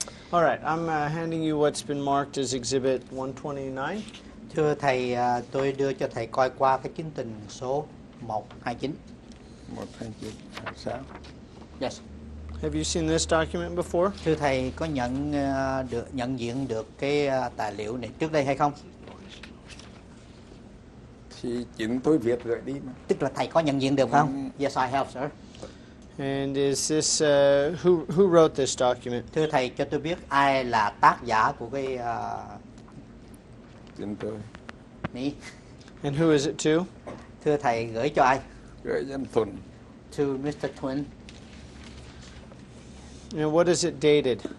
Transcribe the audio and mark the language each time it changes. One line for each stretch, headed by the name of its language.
English: All right, I'm handing you what's been marked as Exhibit 129.
Vietnamese: Thưa thầy, tôi đưa cho thầy coi qua cái chứng tình số 129. 129,
English: Yes. Have you seen this document before?
Vietnamese: Thưa thầy, có nhận diện được cái tài liệu này trước đây hay không? Thì chính tôi viết gửi đi mà. Tức là thầy có nhận diện được không?
English: Yes, I have, sir. And is this who wrote this document?
Vietnamese: Thưa thầy, cho tôi biết ai là tác giả của cái Chính tôi. này.
English: And who is it to?
Vietnamese: Thưa thầy, gửi cho ai? Gửi dân Thuần.
English: To Mr. Twin. And what is it dated?